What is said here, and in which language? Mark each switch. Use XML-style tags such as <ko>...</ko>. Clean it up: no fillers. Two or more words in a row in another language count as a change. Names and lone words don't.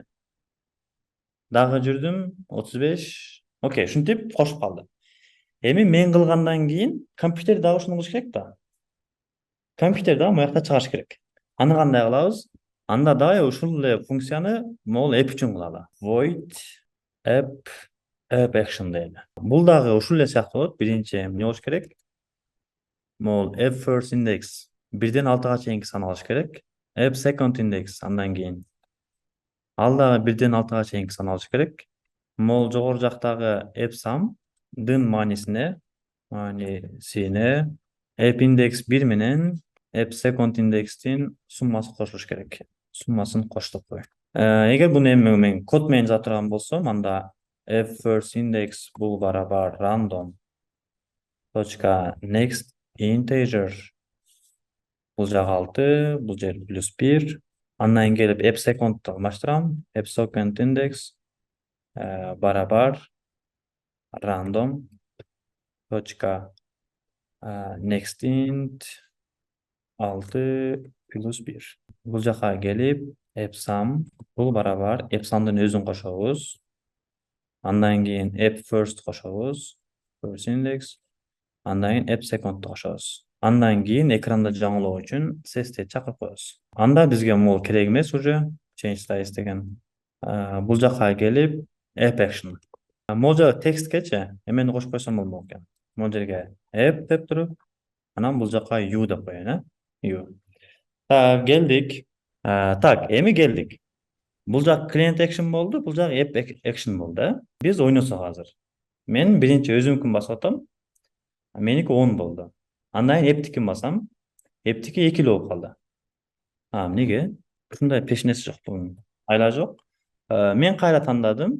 <ky>Дагы жүрдүм, 35. Окей, ушинтип кошуп калды. Эми мен кылгандан кийин компьютер дагы ушуну кылыш керек да. Компьютер дагы моякта чыгарыш керек. Аны кандай кылабыз? Анда дагы ушул эле функцияны могул app үчүн кылалы.</ky> <en>Void app action дейли.</en> <ky>Бул дагы ушул эле сыяктуу болот. Биринчи эмне болуш керек? Могул</ky> <en>app first index</en> <ky>1ден 6га чейинки саналыш керек.</ky> <en>App second index</en> <ky>андан кийин ал дагы 1ден 6га чейинки саналыш керек. Могул жогору жактагы</ky> <en>app sum'дын</en> <ky>маанисине</ky> <en>app index</en> <ky>1 менен</ky> <en>app second index'тин</en> <ky>суммасы кошулуш керек. Суммасын коштук кой. Эгер буну эми мен код менен жаза турган болсом, анда</ky> <en>app first index</en> <ky>бул барабар random точка</ky> <en>next integer.</en> <ky>Бул жагы 6, бул жер плюс 1. Андан келип</ky> <en>app second'ты</en> <ky>алмаштырам.</ky> <en>App second index барабар random точка next int 6 плюс 1.</en> <ky>Бул жака келип, epsum бул барабар epsumдын өзүн кошобуз. Андан кийин</ky> <en>app first</en> <ky>кошобуз. First index. Андан кийин</ky> <en>app second'ду</en> <ky>кошобуз. Андан кийин экранда жаңылоо үчүн CSS чакырып коебуз. Анда бизге могул керек эмес уже</ky> <en>change size</en> <ky>деген. Бул жака келип</ky> <en>app action.</en> <ky>Могул жер тексткечи эмени кошуп койсом болмок экен. Могул жерге app деп туруп, анан бул жака u деп коеюн, u. Так, келдик. Так, эми келдик. Бул жак</ky> <en>client action</en> <ky>болду, бул жак</ky> <en>app action</en> <ky>болду. Биз ойносок азыр. Мен биринчи өзүмкүн басып атам. Меники 10 болду. Андан кийин app'тикин басам. App'тики 2 болуп калды. Эмнеге? Ушундай пешнеси жок бунун. Айла жок. Мен кайра тандадым.</ky>